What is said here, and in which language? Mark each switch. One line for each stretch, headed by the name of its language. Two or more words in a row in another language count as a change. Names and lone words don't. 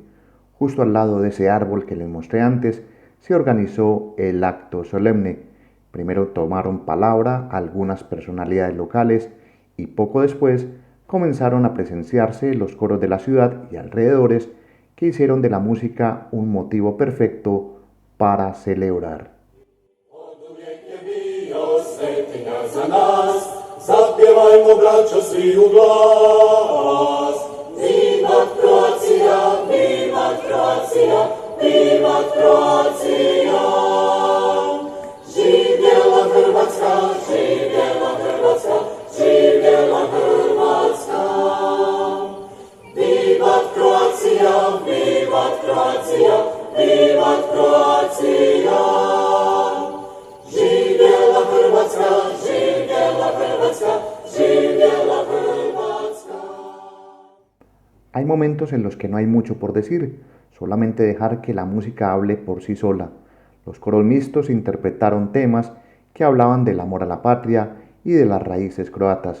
Spanish: Justo al lado de ese árbol que les mostré antes, se organizó el acto solemne. Primero tomaron palabra algunas personalidades locales y poco después comenzaron a presenciarse los coros de la ciudad y alrededores que hicieron de la música un motivo perfecto para celebrar.
Croatian: Zapiewajmo, braćo, svi u glas.
Latin: Vivat Croatia, vivat Croatia, vivat Croatia.
Croatian: Živjela Hrvatska, živjela Hrvatska, živjela Hrvatska.
Latin: Vivat Croatia, vivat Croatia, vivat Croatia.
Croatian: Živjela Hrvatska, živjela Hrvatska, živjela Hrvatska.
Spanish: Hay momentos en los que no hay mucho por decir, solamente dejar que la música hable por sí sola. Los coros mixtos interpretaron temas que hablaban del amor a la patria y de las raíces croatas.